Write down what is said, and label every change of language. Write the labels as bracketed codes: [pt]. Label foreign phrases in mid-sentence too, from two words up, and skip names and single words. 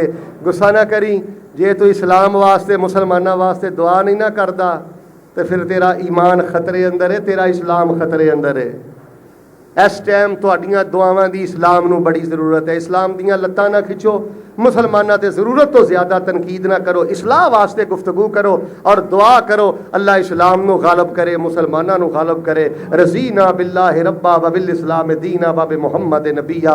[pa] غصہ نہ کری، جے تو اسلام واسطے مسلماناں واسطے دعا نہیں نہ کردا تو پھر تیرا ایمان خطرے اندر ہے، تیرا اسلام خطرے اندر ہے. اس ٹائم تہاڈیاں دعاواں دی اسلام نوں بڑی ضرورت ہے. اسلام دیاں لتاں نہ کھچو، مسلماناں تے ضرورت تو زیادہ تنقید نہ کرو، اصلاح واسطے گفتگو کرو اور دعا کرو اللہ اسلام نوں غالب کرے، مسلماناں نوں غالب کرے. [ar] رضينا بالله ربا وبالإسلام دينا وبمحمد نبيا.